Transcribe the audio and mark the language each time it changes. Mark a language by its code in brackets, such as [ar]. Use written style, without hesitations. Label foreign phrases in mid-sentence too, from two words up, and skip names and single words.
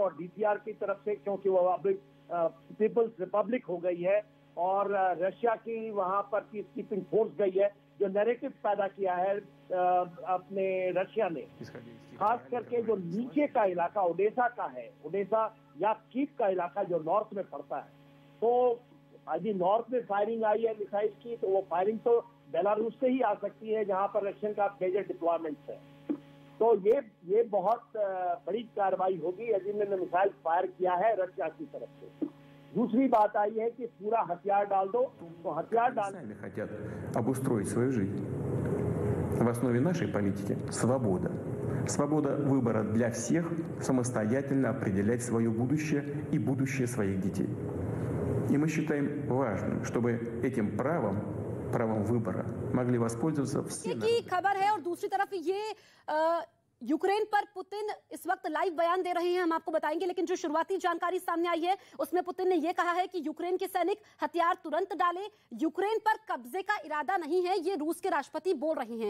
[hi] और DCR की तरफ से, क्योंकि वो अब [en] People's Republic [hi] हो गई है और रशिया की वहां पर [en] peace keeping force [hi] गई है, जो नैरेटिव पैदा किया है अपने रशिया ने, खास करके जो नीचे का इलाका ओडेसा का है, ओडेसा या कीव का इलाका जो नॉर्थ में पड़ता है, तो अभी नॉर्थ में फायरिंग आई है मिसाइल की, तो वो फायरिंग तो बेलारूस से ही आ सकती है जहां पर रशियन का [en] major deployments [hi] है। तो ये बहुत बड़ी कार्रवाई होगी यदि इन्होंने मिसाइल फायर किया है रशिया की तरफ से। दूसरी बात आई है कि पूरा हथियार डाल दो, तो हथियार डाल [ru] хотят обустроить свою жизнь. В основе нашей политики свобода. Свобода выбора для всех самостоятельно определять свое будущее и будущее своих детей. И мы считаем важным, чтобы этим правом выбора могли वоспользоваться все [hi] की खबर है। और दूसरी तरफ ये यूक्रेन पर पुतिन इस वक्त लाइव बयान दे रहे हैं, हम आपको बताएंगे, लेकिन जो शुरुआती जानकारी सामने आई है उसमें पुतिन ने यह कहा है कि यूक्रेन के सैनिक हथियार तुरंत डालें, यूक्रेन पर कब्जे का इरादा नहीं है, ये रूस के राष्ट्रपति बोल रहे हैं।